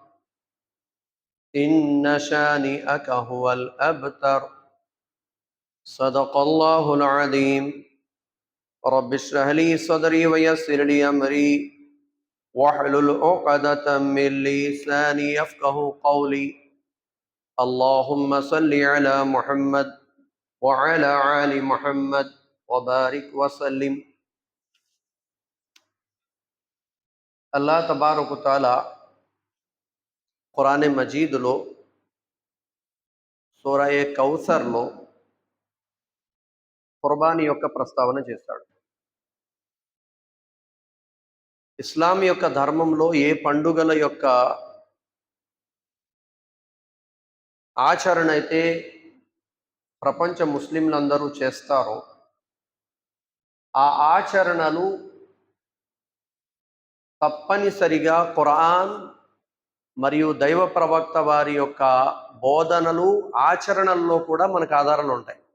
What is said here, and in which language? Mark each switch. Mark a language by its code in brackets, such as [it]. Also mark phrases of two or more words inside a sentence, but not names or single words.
[ar] إن شانئك هو الأبتر صدق الله العظيم رب اشرح لي صدري ويسر لي أمري واحلل عقدة من لساني يفقه قولي اللهم صل على محمد وعلى آل محمد وبارك وسلم. الله تبارك تعالى [te] ఖురాన్ మజీద్లో సూరా కౌసర్లో ఖుర్బానీ యొక్క ప్రస్తావన చేశాడు. ఇస్లాం యొక్క ధర్మంలో ఏ పండుగల యొక్క ఆచరణ అయితే ప్రపంచ ముస్లింలందరూ చేస్తారో ఆ ఆచరణలు తప్పనిసరిగా ఖురాన్ మరియు దైవ ప్రవక్త వారి యొక్క బోధనలు ఆచరణల్లో కూడా మనకు ఆధారాలు ఉంటాయి.